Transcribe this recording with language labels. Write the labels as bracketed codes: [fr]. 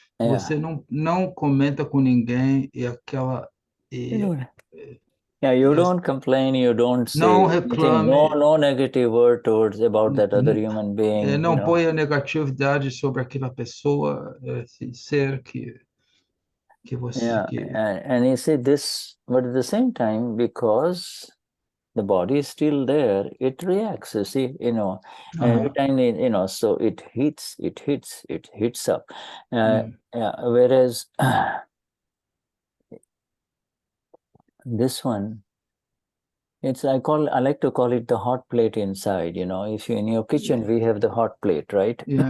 [pt] Você não comenta com ninguém e aquela [en] you don't complain, you don't say [pt] não [en] anything, [pt] reclame, [en] no negative word about that other human being. [pt] Não ponha negatividade sobre aquela pessoa, esse ser que você... [en] And you see this, but at the same time, because the body is still there, it reacts, you see, every time, so it hits up. Whereas this one, I like to call it the hot plate inside, if you in your kitchen, we have the hot plate, right?